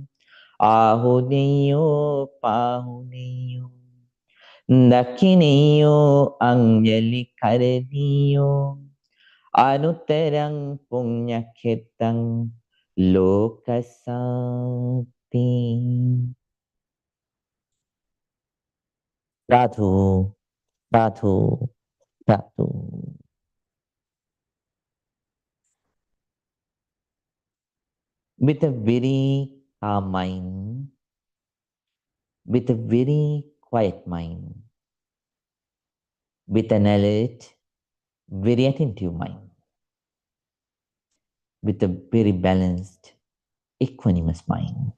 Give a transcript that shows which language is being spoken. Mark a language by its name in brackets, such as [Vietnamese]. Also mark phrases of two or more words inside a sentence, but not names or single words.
[Pali] ආහුනියෝ පාහුනියෝ දක්ඛිනියෝ අංජලි කරණියෝ අනුත්තරං පුඤ්ඤක්ඛෙත්තං ලෝකසාති සාධු සාධු සාධු. [English] With a very calm mind, with a very quiet mind, with an alert, very attentive mind, with a very balanced, equanimous mind.